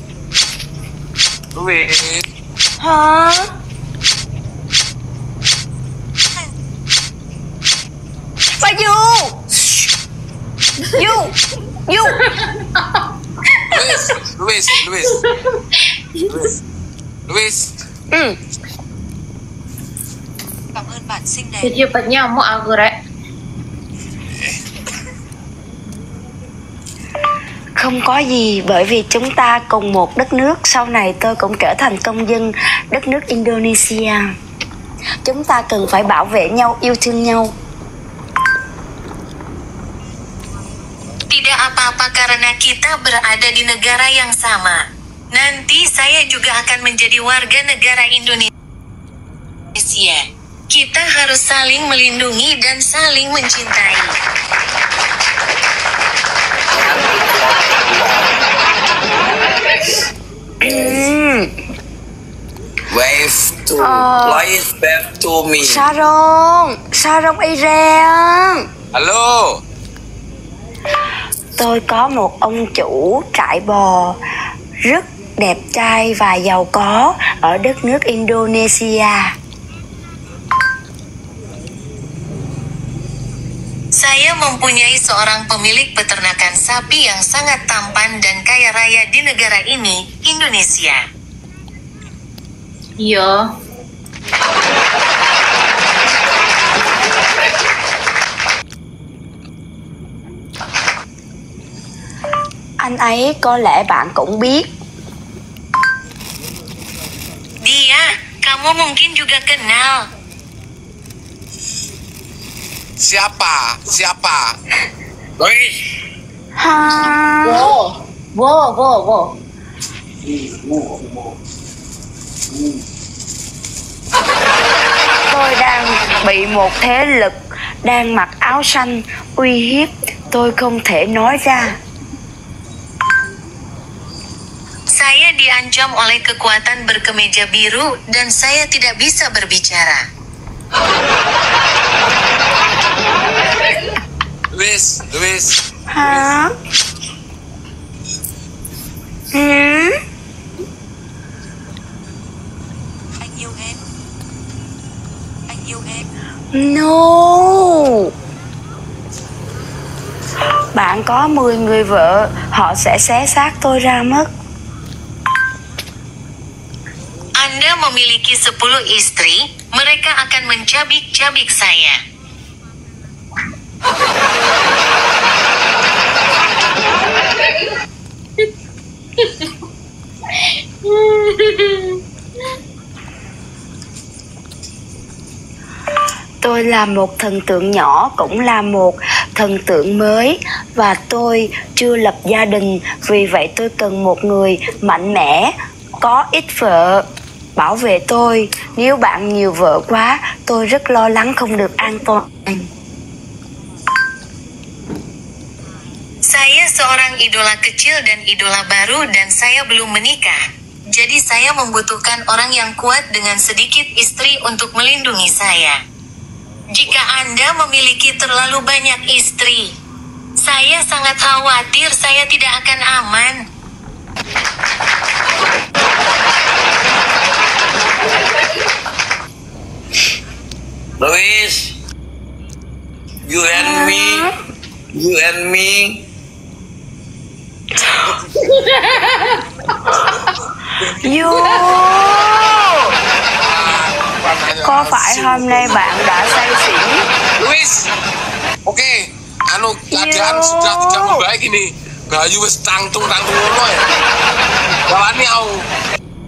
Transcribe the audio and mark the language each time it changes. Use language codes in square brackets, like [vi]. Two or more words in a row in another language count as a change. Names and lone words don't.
[vi] Hả? Bayu. You. Luis. Cảm ơn bạn xinh đẹp. [id] Cepatnya mau aku rek. [vi] Không có gì, bởi vì chúng ta cùng một đất nước. Sau này tôi cũng trở thành công dân đất nước Indonesia. Chúng ta cần phải bảo vệ nhau, yêu thương nhau. [id] Tidak apa-apa karena kita berada di negara yang sama. Nanti saya juga akan menjadi warga negara Indonesia. Kita harus saling melindungi dan saling mencintai. [en] Wave to life back to me. Sarong Iren. [id] Halo. [vi] Tôi có một ông chủ trại bò rất đẹp trai và giàu có ở đất nước Indonesia. [id] Saya mempunyai seorang pemilik peternakan sapi yang sangat tampan dan kaya raya di negara ini, Indonesia. Iya. [vi] Anh ấy có lẽ bạn cũng biết. [id] Dia, kamu mungkin juga kenal. Siapa? Luis. [vi] Hả? Wo. Tôi đang bị một thế lực đang mặc áo xanh uy hiếp, tôi không thể nói ra. [id] Saya diancam oleh kekuatan berkemeja biru dan saya tidak bisa berbicara. [vi] Luis. Hả? Anh yêu em. Anh yêu em. [en] No. [vi] Bạn có 10 người vợ, họ sẽ xé xác tôi ra mất. [id] Anda memiliki 10 istri, mereka akan mencabik-cabik saya. [vi] Tôi là một thần tượng nhỏ, cũng là một thần tượng mới, và tôi chưa lập gia đình, vì vậy tôi cần một người mạnh mẽ, có ít vợ, bảo vệ tôi. Nếu bạn nhiều vợ quá, tôi rất lo lắng không được an toàn. [id] Saya seorang idola kecil dan idola baru dan saya belum menikah. Jadi saya membutuhkan orang yang kuat dengan sedikit istri untuk melindungi saya. Jika Anda memiliki terlalu banyak istri, saya sangat khawatir saya tidak akan aman. [en] Luis, you and me. [vi] Có phải hôm nay bạn đã say xỉn? [id] Luis, oke, keadaan sudah tidak membaik ini. [jv] Bayu wis tangtung ngono ya. [id] Jalani au.